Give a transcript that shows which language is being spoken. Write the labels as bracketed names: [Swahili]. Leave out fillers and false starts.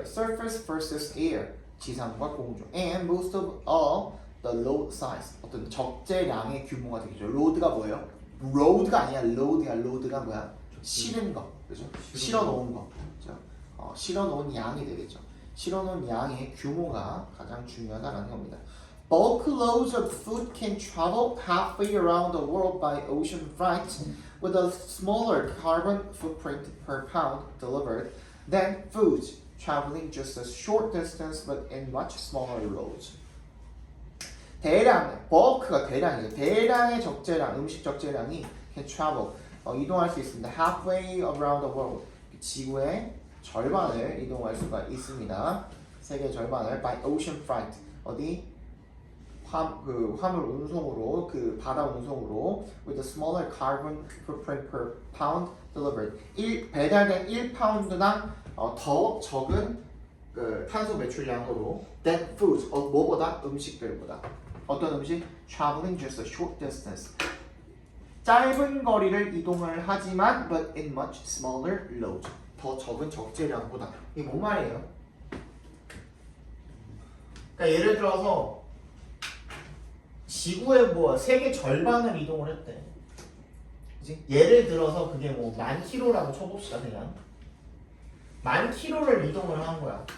[English] Surface versus air. [Korean] 지상과 공중. [English] And most of all the load size. [Korean] 어떤 적재량의 규모가 되겠죠. load가 뭐예요? road가 아니야. load야. load가 뭐야? 실은 거. 그죠? 실어 놓은 거. 그죠? 실어 놓은 양이 되겠죠. 실어 놓은 양의 규모가 가장 중요하다는 겁니다. [English] Bulk loads of food can travel halfway around the world by ocean freight with a smaller carbon footprint per pound delivered than foods traveling just a short distance but in much smaller loads. [Korean] 대량, bulk가 대량이에요. 대량의 적재량, 음식 적재량이 [English] can travel, [Korean] 이동할 수 있습니다. [English] halfway around the world, [Korean] 지구의 절반을 이동할 수가 있습니다. 세계 절반을 [English] by ocean freight, [Korean] 어디? 화물 운송으로, 그 바다 운송으로 [English] with a smaller carbon footprint per pound delivered. [Korean] 배달된 1파운드당 더 적은 그 탄소 매출량으로 [English] than foods, [Korean] 뭐보다? 음식들보다. 어떤 음식? [English] traveling just a short distance. [Korean] 짧은 거리를 이동을 하지만 [English] but in much smaller loads. [Korean] 더 적은 적재량보다. 이게 뭔 말이에요? 그러니까 예를 들어서 지구의 세계 절반을 이동을 했대. 그치? 예를 들어서 그게 10,000km라고 쳐봅시다. 그냥 10,000km를 이동을 한 거야.